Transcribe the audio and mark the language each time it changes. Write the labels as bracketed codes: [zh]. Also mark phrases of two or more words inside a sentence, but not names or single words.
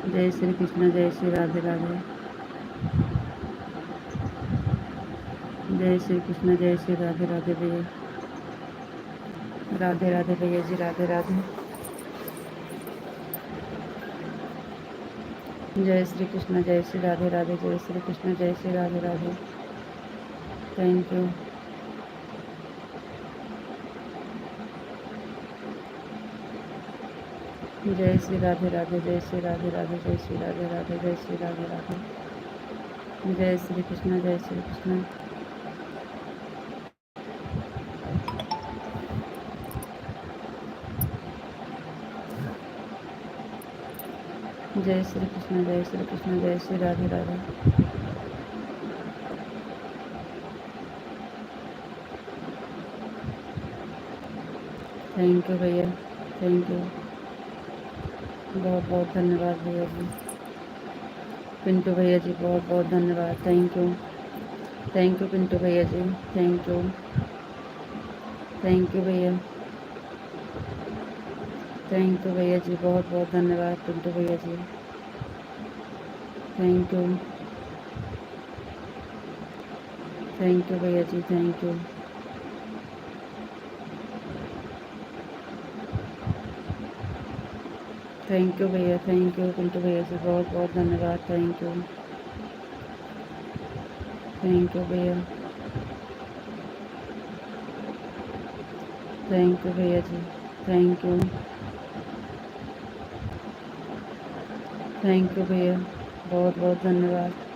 [hi] जय श्री कृष्ण, जय श्री राधे राधे। जय श्री कृष्ण, जय श्री राधे राधे भैया। राधे राधे भैया जी, राधे राधे। जय श्री कृष्ण, जय श्री राधे राधे। जय श्री कृष्ण, जय श्री राधे राधे। [en] thank you. [hi] जय श्री राधे राधे, जय श्री राधे राधे, जय श्री राधे राधे, जय श्री राधे राधे। जय श्री कृष्ण, जय श्री कृष्ण। जय श्री कृष्ण, जय श्री कृष्ण, जय श्री राधे राधे। [en] thank you भैया, thank you। [hi] बहुत बहुत धन्यवाद भैया जी। पिंटू भैया जी, बहुत बहुत धन्यवाद। [en] thank you, thank you [hi] पिंटू भैया जी। [en] thank you, thank you भैया। thank you [hi] भैया जी, बहुत बहुत धन्यवाद पिंटू भैया जी। [en] thank you, thank you [hi] भैया जी, [en] thank you. thank you [hi] भैया, [en] thank you [hi] पिंटू भैया जी, बहुत बहुत धन्यवाद। [en] thank you, thank you भैया। thank you [hi] भैया जी, [en] thank you, thank you [hi] भैया, बहुत बहुत धन्यवाद।